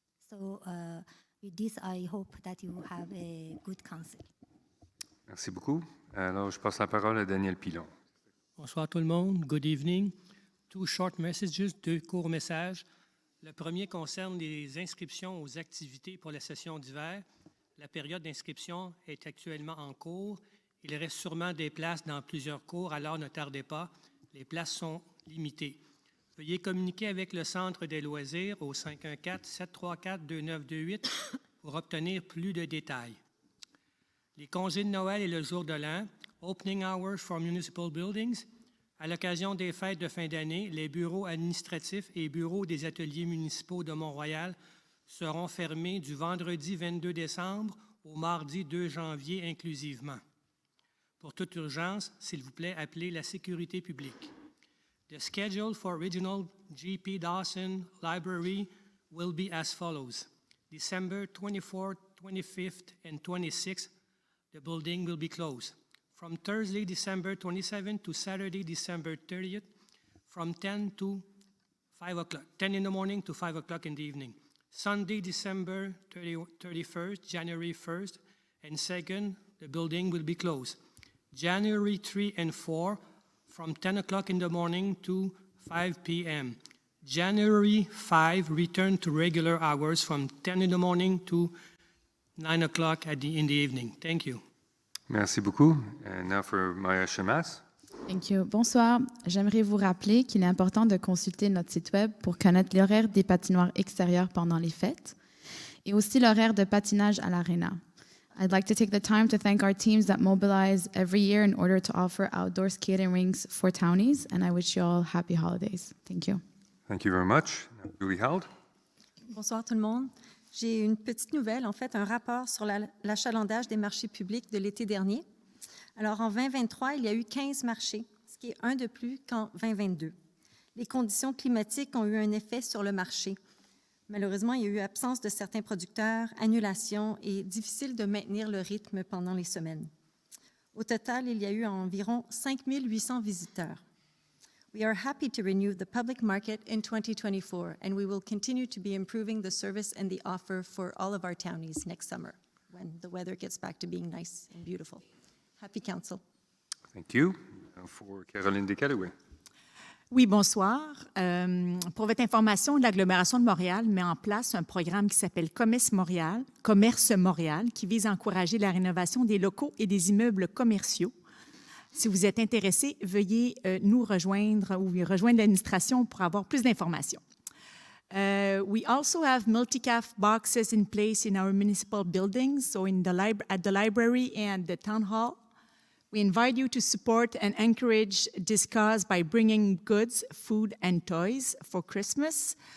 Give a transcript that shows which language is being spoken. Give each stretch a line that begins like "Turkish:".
English: So with this, I hope that you have a good council.
French: Merci beaucoup. Alors, je passe la parole à Daniel Pilon. Bonsoir tout le monde.
English: Good evening. 2 short messages,
French: 2 courts messages. Le premier concerne les inscriptions aux activités pour la session d'hiver. La période d'inscription est actuellement en cours. Il reste sûrement des places dans plusieurs cours, alors ne tardez pas. Les places sont limitées. Veuillez communiquer avec le Centre des loisirs au 514-734-2928 pour obtenir plus de détails. Les congés de Noël et le jour de l'an,
English: opening hours for municipal buildings.
French: À l'occasion des fêtes de fin d'année, les bureaux administratifs et bureaux des ateliers municipaux de Mont-Royal seront fermés du vendredi 22 décembre au mardi 2 janvier inclusivement. Pour toute urgence, s'il vous plaît, appelez la sécurité publique.
English: The schedule for Regional GP Dawson Library will be as follows. December 24th, 25th, and 26th, the building will be closed. From Thursday, December 27th to Saturday, December 30th, from 10 to 5 o'clock, 10 in the morning to 5 o'clock in the evening. Sunday, December 31st, January 1st, and 2nd, the building will be closed. January 3 and 4, from 10 o'clock in the morning to 5 p.m. January 5, return to regular hours from 10 in the morning to 9 o'clock in the evening. Thank you.
French: Merci beaucoup.
English: And now for Maya Shamas. Thank you.
French: Bonsoir. J'aimerais vous rappeler qu'il est important de consulter notre site web pour connaître l'horaire des patinoires extérieures pendant les fêtes et aussi l'horaire de patinage à l'aréna.
English: I'd like to take the time to thank our teams that mobilize every year in order to offer outdoor skating rinks for townies, and I wish you all happy holidays. Thank you. Thank you very much. Now, Julie Held.
French: Bonsoir tout le monde. J'ai une petite nouvelle, en fait, un rapport sur l'achalandage des marchés publics de l'été dernier. Alors, en 2023, il y a eu 15 marchés, ce qui est un de plus qu'en 2022. Les conditions climatiques ont eu un effet sur le marché. Malheureusement, il y a eu absence de certains producteurs, annulation et difficile de maintenir le rythme pendant les semaines. Au total, il y a eu environ 5 800 visiteurs.
English: We are happy to renew the public market in 2024, and we will continue to be improving the service and the offer for all of our townies next summer when the weather gets back to being nice and beautiful. Happy Council. Thank you. Now for Caroline Descalouet.
French: Oui, bonsoir. Pour votre information, l'agglomération de Montréal met en place un programme qui s'appelle Commerce Montréal, qui vise à encourager la rénovation des locaux et des immeubles commerciaux. Si vous êtes intéressé, veuillez nous rejoindre ou rejoindre l'administration pour avoir plus d'informations.
English: We also have multi-calf boxes in place in our municipal buildings, so at the library and the town hall. We invite you to support and encourage this cause by bringing goods, food, and toys for Christmas.